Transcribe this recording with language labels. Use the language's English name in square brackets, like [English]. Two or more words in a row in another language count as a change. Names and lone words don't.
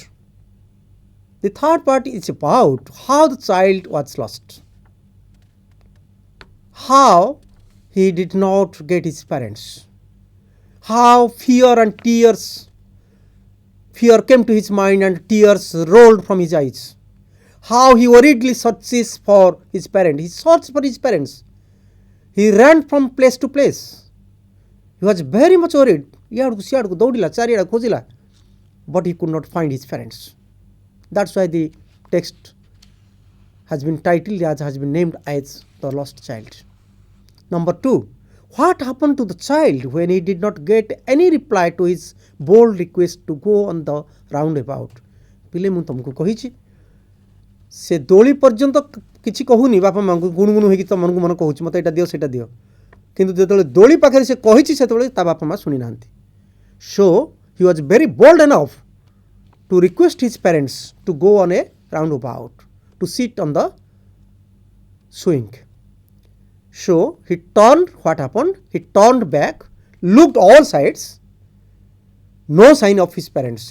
[English] The third part is about how the child was lost, how he did not get his parents, how fear came to his mind and tears rolled from his eyes, how he worriedly searches for his parents. He searched for his parents, he ran from place to place, he was very much worried. [Odia] ଇଆଡ଼କୁ ସିଆଡ଼କୁ ଦୌଡ଼ିଲା ଚାରିଆଡ଼େ ଖୋଜିଲା [English] but he could not find his parents. That's why the text has been titled has been named as the lost child. Number 2, what happened to the child when he did not get any reply to his bold request to go on the roundabout? [Odia] ପିଲେ ମୁଁ ତୁମକୁ କହିଛି ସେ ଦୋଳି ପର୍ଯ୍ୟନ୍ତ କିଛି କହୁନି ବାପା ମାଙ୍କୁ ଗୁଣୁଗୁଣୁ ହେଇକି ତ ମନକୁ ମନ କହୁଛି ମୋତେ ଏଇଟା ଦିଅ ସେଇଟା ଦିଅ କିନ୍ତୁ ଯେତେବେଳେ ଦୋଳି ପାଖରେ ସେ କହିଛି ସେତେବେଳେ ତା ବାପା ମା ଶୁଣି ନାହାନ୍ତି. [English] So he was very bold enough to request his parents to go on a roundabout to sit on the swing. So he turned, what happened? He turned back, looked all sides, no sign of his parents.